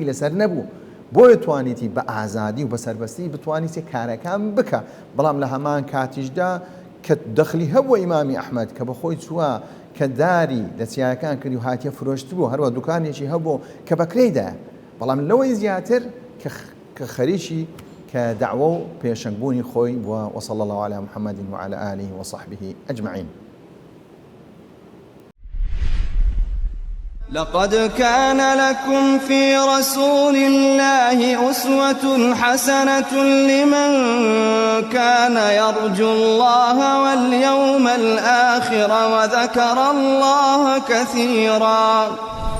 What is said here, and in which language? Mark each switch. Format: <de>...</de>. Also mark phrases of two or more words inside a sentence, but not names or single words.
<ckb>لەسەر نەبوو بۆیە توانیتی بە ئازادی و بە سەربەستی بتوانیتێ کارەکان بکە بەڵام لە هەمان کاتیشدا کە دەخلی هەبووە ئیمامی ئەحمەد کە بەخۆی چووە کە داری لە چیاکان کردی و هاتیە فرۆشت بوو هەروە دوکانێکی هەبوو کە بەکرێیدا بەڵام لەوەی زیاتر کە خەریکی کە دعوە و پێشەنگبوونی خۆی بووە</ckb> <ar>وصلى الله على محمد وعلى آله وصحبه أجمعين. لقد كان لكم في رسول الله أسوة حسنة لمن كان يرجو الله واليوم الآخر وذكر الله كثيرا.</ar>